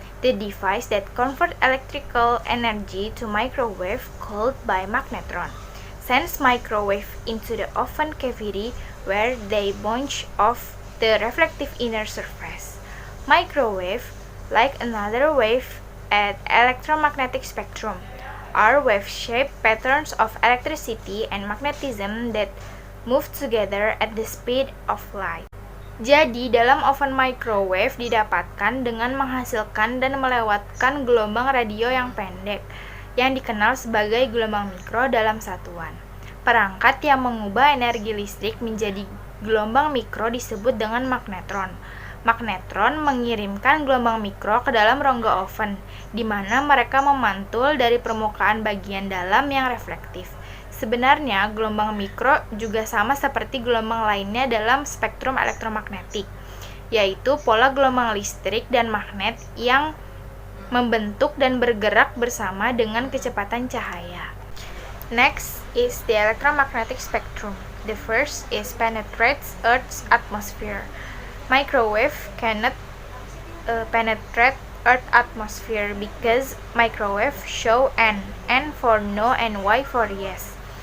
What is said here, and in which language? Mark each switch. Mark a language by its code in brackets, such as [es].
[en] The device that converts electrical energy to microwave, called by magnetron, sends microwave into the oven cavity where they bounce off the reflective inner surface. Microwave, like another wave at electromagnetic spectrum, are wave-shaped patterns of electricity and magnetism that move together at the speed of light. [id] Jadi, dalam oven microwave didapatkan dengan menghasilkan dan melewatkan gelombang radio yang pendek, yang dikenal sebagai gelombang mikro dalam satuan. Perangkat yang mengubah energi listrik menjadi gelombang mikro disebut dengan magnetron. Magnetron mengirimkan gelombang mikro ke dalam rongga oven, di mana mereka memantul dari permukaan bagian dalam yang reflektif. Sebenarnya, gelombang mikro juga sama seperti gelombang lainnya dalam spektrum elektromagnetik, yaitu pola gelombang listrik dan magnet yang membentuk dan bergerak bersama dengan kecepatan cahaya. [en] Next is the electromagnetic spectrum. The first is penetrates Earth's atmosphere. Microwave cannot penetrate Earth atmosphere because microwave show N for no and Y for yes.